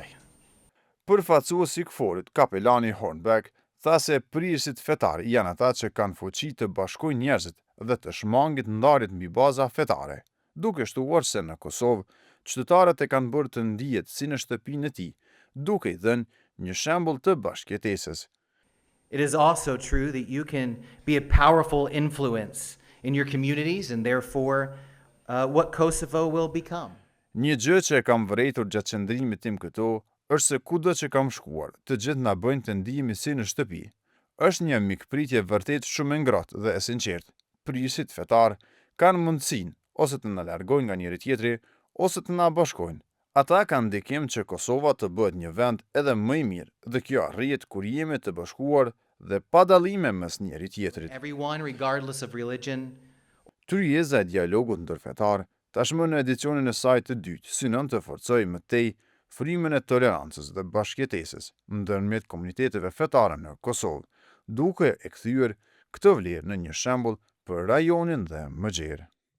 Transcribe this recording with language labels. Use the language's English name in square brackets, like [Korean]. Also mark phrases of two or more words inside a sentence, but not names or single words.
[Albanian] Përfaqësuesi i KFOR-it, kapelani Hornbeck, tha se prirësit fetar janë ata që kanë fuqi të bashkojnë njerëzit dhe të shmangit ndarjet mbi baza fetare, duke shtuar se në Kosovë qytetarët e kanë bërë të ndihet si në shtëpinë e tij, duke i dhënë një shembull të bashkëjetesës. [English] It is also true that you can be a powerful influence in your communities and therefore what Kosovo will become. [Albanian] Një gjë që e kam vërejtur gjatë qëndrimit tim këto është se kudo që kam shkuar, të gjithë na bëjnë të ndihemi si në shtëpi. Është një mikpritje vërtet shumë e ngrohtë dhe e sinqertë. Prirësit fetar kanë mundësinë ose të na largojnë nga njëri tjetri, ose të na bashkojnë. Ata kanë ndikim që Kosova të bëhet një vend edhe më i mirë, dhe kjo arrihet kur jemi të bashkuar dhe pa dallime mes njëri tjetrit. [English] Everyone, regardless of religion. [Albanian] Tryeza e dialogut ndërfetar tashmë në edicionin e saj të dytë synon të forcojë më tej frymën e tolerancës dhe bashkëjetesës ndërmjet komuniteteve fetare në Kosovë, duke e kthyer këtë vlerë në një shembull për rajonin dhe mëgjerë.